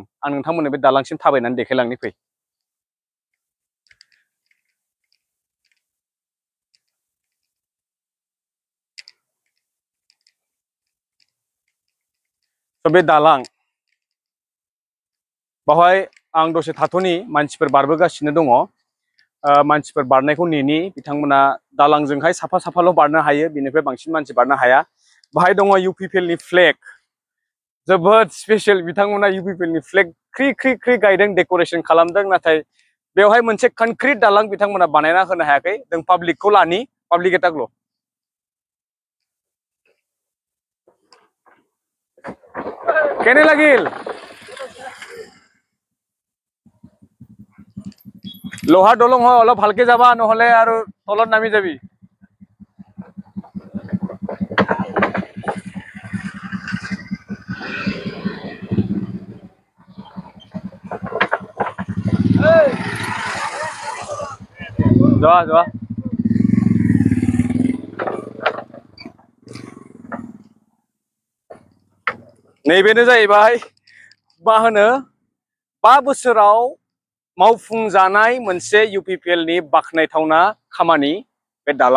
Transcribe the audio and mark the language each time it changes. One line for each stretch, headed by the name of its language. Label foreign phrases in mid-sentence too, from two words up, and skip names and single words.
Bodo: आं नोंथांमोननो बे दालांसिम थाबायनानै देखायलांनि फै। बे दालां बावहाय आं दसे थाथ'नि, मानसिफोर बारबोगासिनो दङ, मानसिफोर बारनायखौ नेनि बिथांमोना दालांजोंहाय साफा साफाल' बारनो हायो, बिनिफ्राय बांसिन मानसि बारनो हाया। बाहाय दङ UPPL नि फ्लेग, जोबोद स्पेशल बिथांमोना UPPL नि फ्लेग ख्रि ख्रि ख्रि गायदों, डेकोरेशन खालामदों। नाथाय बेवहाय मोनसे कनक्रिट दालां बिथांमोना बानायना होनो हायाखै। जों पाब्लिकखौ लानि, पाब्लिक एटाकल'
Assamese: কেনে লাগিল? লোহাৰ দলং হয়, অলপ ভালকে যাবা, নহলে আৰু তলত নামি যাবি। যোৱা যোৱা।
Bodo: नैबेनो जाहैबाय मा होनो 5 बोसोराव मावफुंजानाय मोनसे UPPL नि बाखनायथावना खामानि बे दालां।